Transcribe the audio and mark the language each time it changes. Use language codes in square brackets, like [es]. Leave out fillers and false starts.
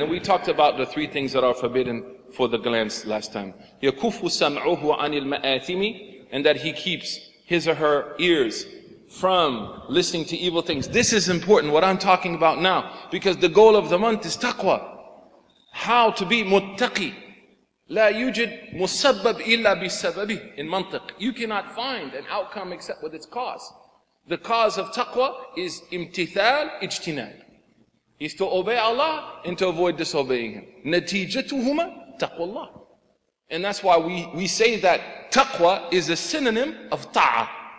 [en] And we talked about the 3 things that are forbidden for the glance last time. [ar] يَكُفُّ سَمْعُهُ عَنِ الْمَآثِمِ, [en] and that he keeps his or her ears from listening to evil things. This is important, what I'm talking about now, because the goal of the month is taqwa. How to be muttaqi. [ar] لا يوجد مسبب إلا بسببه in mantiq. [en] You cannot find an outcome except with its cause. The cause of taqwa is imtithal ijtinab. Is to obey Allah and to avoid disobeying Him. Natijatuhuma taqwallah. And that's why we say that taqwa is a synonym of ta'ah.